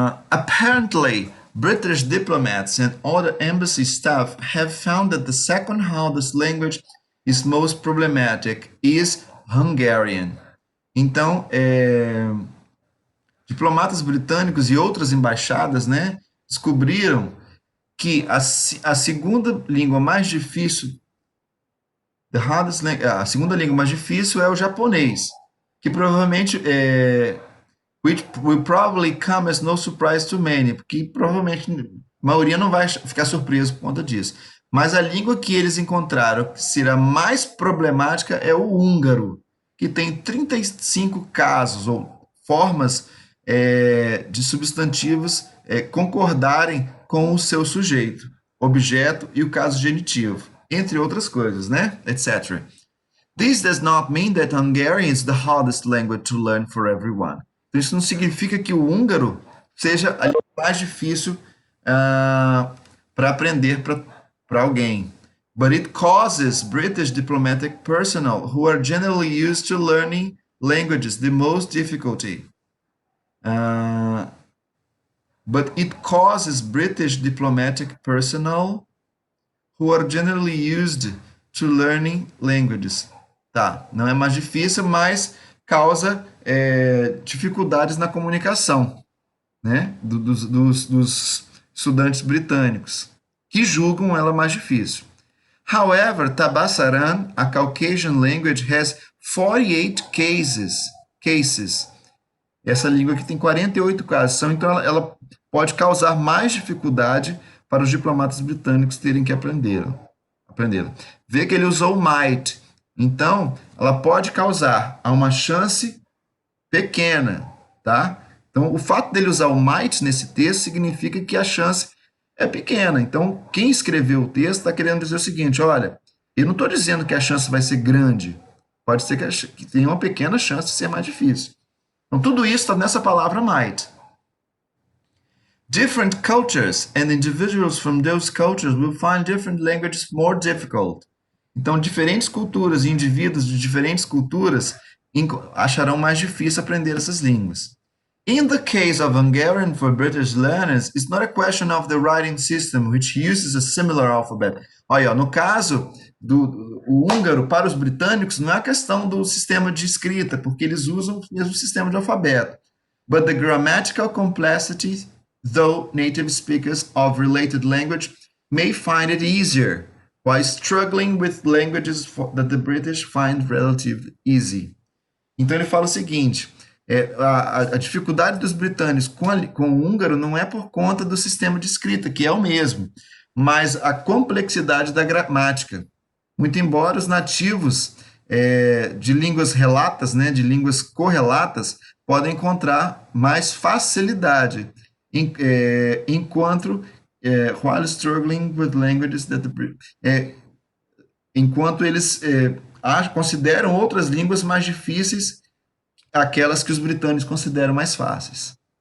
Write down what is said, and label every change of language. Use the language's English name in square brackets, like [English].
[English] Apparently, British diplomats and other embassy staff have found that the second hardest language is most problematic is Hungarian. [Portuguese] Então, diplomatas britânicos e outras embaixadas, né, descobriram que a segunda língua mais difícil, a segunda língua mais difícil é o japonês, que provavelmente [English] which will probably come as no surprise to many, [Portuguese] porque provavelmente a maioria não vai ficar surpreso por conta disso. Mas a língua que eles encontraram que será mais problemática é o húngaro, que tem 35 casos ou formas de substantivos concordarem com o seu sujeito, objeto e o caso genitivo, entre outras coisas, né? Etc. [English] This does not mean that Hungarian is the hardest language to learn for everyone. [Portuguese] Então, isso não significa que o húngaro seja a língua mais difícil para aprender para alguém. [English] But it causes British diplomatic personnel, who are generally used to learning languages, the most difficulty. But it causes British diplomatic personnel, who are generally used to learning languages. [Portuguese] Tá, não é mais difícil, mas causa dificuldades na comunicação, né, dos estudantes britânicos, que julgam ela mais difícil. [English] However, Tabasaran, a Caucasian language, has 48 cases. [Portuguese] Essa língua aqui tem 48 casos, então ela pode causar mais dificuldade para os diplomatas britânicos terem que aprendê-la. Vê que ele usou might. Então, ela pode causar uma chance pequena, tá? Então, o fato dele usar o might nesse texto significa que a chance é pequena. Então, quem escreveu o texto está querendo dizer o seguinte, olha, eu não estou dizendo que a chance vai ser grande, pode ser que tenha uma pequena chance de ser mais difícil. Então, tudo isso está nessa palavra might. [English] Different cultures and individuals from those cultures will find different languages more difficult. [Portuguese] Então, diferentes culturas e indivíduos de diferentes culturas acharão mais difícil aprender essas línguas. [English] In the case of Hungarian for British learners, it's not a question of the writing system, which uses a similar alphabet. [Portuguese] Olha, no caso do húngaro, para os britânicos, não é a questão do sistema de escrita, porque eles usam o mesmo sistema de alfabeto. [English] But the grammatical complexity, though native speakers of related language may find it easier, while struggling with languages that the British find relatively easy. [Portuguese] Então ele fala o seguinte, a dificuldade dos britânicos com o húngaro não é por conta do sistema de escrita, que é o mesmo, mas a complexidade da gramática. Muito embora os nativos de línguas relatas, né, de línguas correlatas, podem encontrar mais facilidade, enquanto [English] while struggling with languages that [Portuguese] enquanto eles consideram outras línguas mais difíceis, aquelas que os britânicos consideram mais fáceis.